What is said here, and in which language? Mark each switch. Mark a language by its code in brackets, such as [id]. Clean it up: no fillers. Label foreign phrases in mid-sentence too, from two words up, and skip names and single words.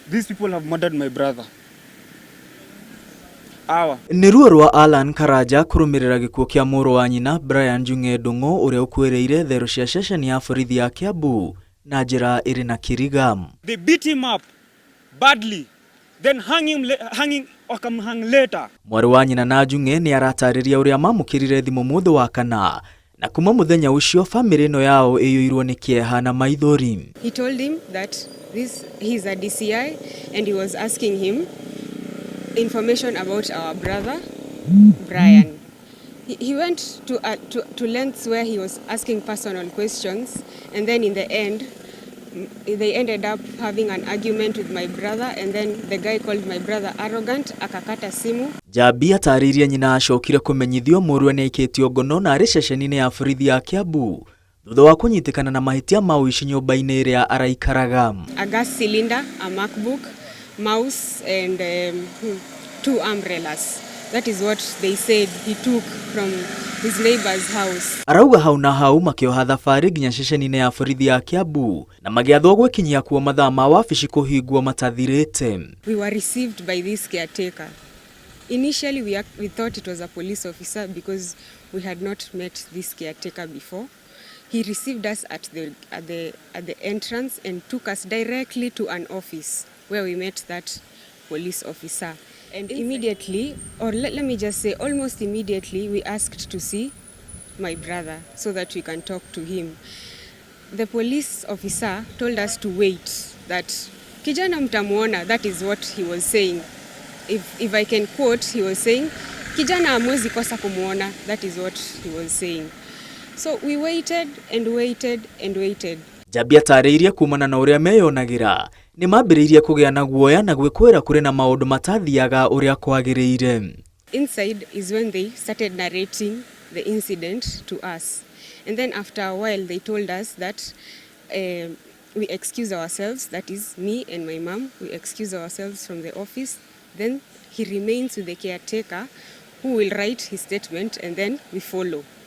[en] These people have murdered my brother. [ki] Awa. Ni ruo rwa Alan Karaja kurumirira gikuo kia muru wa nyina Brian Njung'e Ndung'u uria ukwereire thero cia ceceni ya borithi ya Kiambu na njira iri na kiriga. [en] They beat him up badly, then hanging later. [ki] Mwari wa nyina na Njung'e ni aratariria uria mamukirire thimu muthe wa kana na kuma muthenya ucio family no yao iyuirwo ni kieha na maithori. [en] He told him that he's a DCI and he was asking him information about our brother Brian. He went to lengths where he was asking personal questions, and then in the end they ended up having an argument with my brother, and then the guy called my brother arrogant, [sw] akakata simu. [ki] Jabi atariria nyina acokire kumenyithio murwe ni aikitio ngono na ari ceceni-ini ya borithi ya Kiambu thutha wa kunyitikana na mahitia ma uici nyumba-ini iria araikaraga. [en] A gas cylinder, a MacBook, mouse and 2 umbrellas. That is what they said he took from his neighbor's house. [ki] Arauga hau na hau makioha thabari nginya ceceni-ini ya borithi ya Kiambu na magiathwo gwikinyia kuo mathaa ma wabici kuhingwo matathirite. [en] We were received by this caretaker. Initially we thought it was a police officer because we had not met this caretaker before. He received us at the entrance and took us directly to an office where we met that police officer. And immediately, or let me just say almost immediately, we asked to see my brother so that we can talk to him. The police officer told us to wait, that [sw] kijana mtamuona, [en] that is what he was saying. If I can quote, he was saying, [sw] kijana hamwezi kosa kumuona, [en] that is what he was saying. So we waited and waited and waited. [ki] Jabi atariirie kumana na uria meyonagira ni mambiriirie kugia na guoya na gwikwira kuri na maundu matathiaga uria kwagiriire. [en] Inside is when they started narrating the incident to us, and then after a while they told us that we excuse ourselves, that is me and my mom, we excuse ourselves from the office, then he remains with the caretaker who will write his statement, and then we follow.